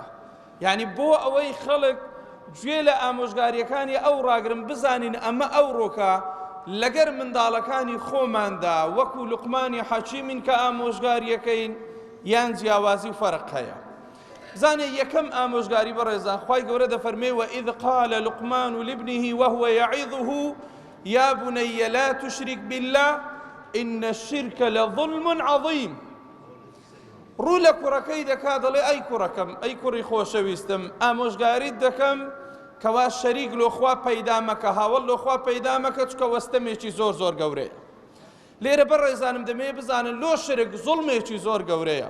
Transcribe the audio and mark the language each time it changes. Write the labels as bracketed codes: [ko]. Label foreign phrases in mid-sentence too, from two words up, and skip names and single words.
[ckb] یعنی بۆ ئەوەی خەڵک گوێ لە ئامۆژگاریەکانی ئەو ڕاگرن بزانین ئەمە ئەو ڕۆکە لەگەر منداڵەکانی خۆماندا وەکو لوقمانی حەکیمین کە ئامۆژگاریەکەین یان جیاوازی و فەرق هەیە. زانێ یەکەم ئامۆژگاری بەڕێزان خوای گەورە دەفەرمێ [ar] وإذ قال لقمان لابنه وهو يعظه يا بني لا تشرك بالله إن الشرك لظلم عظيم. [ckb] ڕوو لە کوڕەکەی دەکا دەڵێ ئەی کوڕەکەم، ئەی کوڕی خۆشەویستم، ئامۆژگاریت دەکەم کەوا شەریک لۆ خوا پەیدا مەکە، هاوڵ لۆ خوا پەیدا مەکە، چکە وەستەمێکی زۆر زۆر گەورەیە. لێرە بەڕێزانم دەمێ بزانن لۆ شرک زوڵمێکی زۆر گەورەیە.